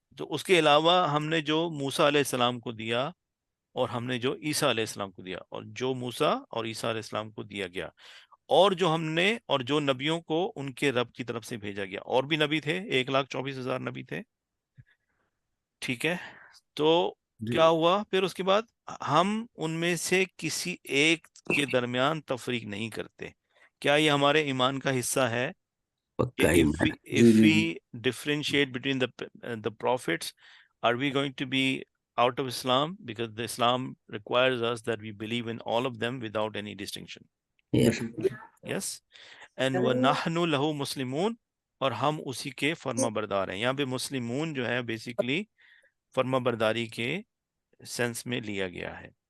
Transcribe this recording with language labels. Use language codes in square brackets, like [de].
[ur] تو اس کے علاوہ ہم نے جو موسیٰ علیہ السلام کو دیا، اور ہم نے جو عیسیٰ علیہ السلام کو دیا، اور جو موسیٰ اور عیسیٰ علیہ السلام کو دیا گیا، اور جو ہم نے اور جو نبیوں کو ان کے رب کی طرف سے بھیجا گیا. اور بھی نبی تھے، 1,24,000 نبی تھے. ٹھیک ہے. تو کیا ہوا پھر اس کے بعد؟ ہم ان میں سے کسی ایک کے درمیان تفریق نہیں کرتے. کیا یہ ہمارے ایمان کا حصہ ہے کہ [en] if we differentiate between the prophets, are we going to be out of Islam? Because the Islam requires us that we believe in all of them without any distinction. Yes. [ur] And [ar] وَنَحْنُ لَهُ مُسْلِمُونَ، [ur] اور ہم اسی کے فرما بردار ہیں. یہاں پہ مسلمون جو ہے بیسیکلی فرما برداری کے سینس میں لیا گیا ہے.